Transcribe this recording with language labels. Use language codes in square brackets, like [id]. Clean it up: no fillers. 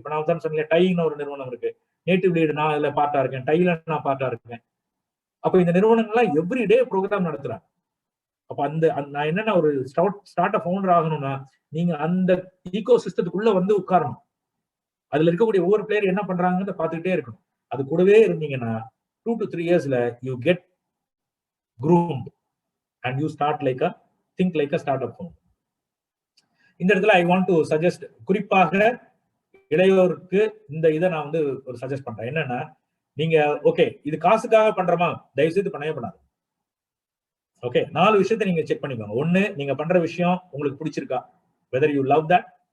[ta] இப்ப நான் தான் சொன்னேன், டைன்னு ஒரு நிறுவனம் இருக்கு, நேட்டிவ் லீடு நான் அதுல பார்ட்டா இருக்கேன், டைல நான் பார்ட்டா இருக்கேன். அப்ப இந்த நிறுவனங்கள்லாம் எவ்ரிடே ப்ரோக்ராம் நடத்துறாங்க. அப்ப நான் என்னன்னா ஒரு ஸ்டார்ட் அப் ஃபவுண்டர் ஆகணும்னா நீங்க அந்த ஈகோ சிஸ்டத்துக்குள்ள வந்து உட்காரணும். அதுல இருக்கக்கூடிய ஒவ்வொரு பிளேயர் என்ன பண்றாங்கன்னு பார்த்துக்கிட்டே இருக்கணும். அது கூடவே இருந்தீங்கன்னா [en] 2 to 3 yearsல you get groomed and you start like a think like a startup founder. [ta] இந்த இடத்துல [en] I want to suggest, [ta] குறிப்பாக இளையோருக்கு இந்த இதை நான் வந்து ஒரு சஜஸ்ட் பண்றேன். என்னன்னா, நீங்க ஓகே இது காசுக்காக பண்றோமா, தயவு செய்து பண்ணவே பண்ணாது. ஓகே, 4 விஷயத்த நீங்க செக் பண்ணிக்கோங்க. 1, நீங்க பண்ற விஷயம் உங்களுக்கு பிடிச்சிருக்கா, [en] Whether you love that.